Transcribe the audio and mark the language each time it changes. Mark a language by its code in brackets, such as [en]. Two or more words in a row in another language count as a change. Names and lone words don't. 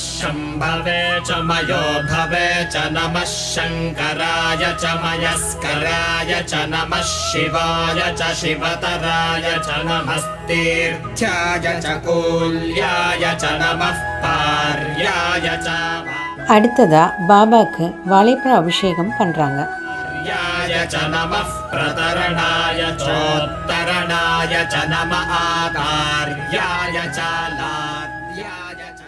[sa] शम्भवे च मयो भवे च नमः शङ्कराय च मयस्कर शिवतराय च नमः शिवाय च शिवतराय च नमस्तीर्थ्याय च कूल्याय च नमः पार्याय च [ta] அடுத்ததா பாபாக்கு வாழைப்பழ அபிஷேகம் பண்றாங்க. [sa] याय च नमः प्रतरणाय चोत्तरणाय च नमः आकार्याय च लाद्याय